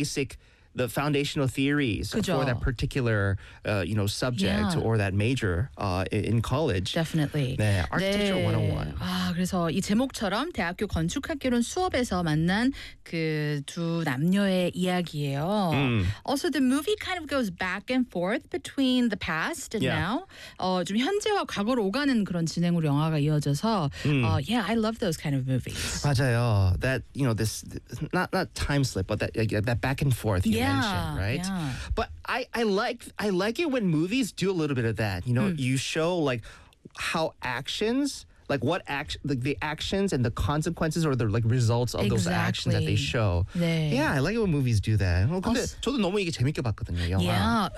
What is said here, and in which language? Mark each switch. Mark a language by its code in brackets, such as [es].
[en] basic, the foundational theories for that particular, you know, subject or that major in college. Definitely. [ko] 네, Architecture 101. 아, 그래서 이 제목처럼 대학교 건축학개론 수업에서 만난 그 두 남녀의 이야기예요. [en] Also, the movie kind of goes back and forth between the past and now. [ko] 좀 현재와 과거로 오가는 그런 진행으로 영화가 이어져서 yeah, I love those kind of movies. 맞아요. [en] That, you know, this, not time slip, but that back and forth. But I like it when movies do a little bit of that. You know, you show like how actions, like what action, like the actions and the consequences or the like results of those actions that they show. [ko] 네. [en] Yeah, I like it when movies do that. [ko] 근데 저도 너무 이게 재밌게 봤거든요, 영화.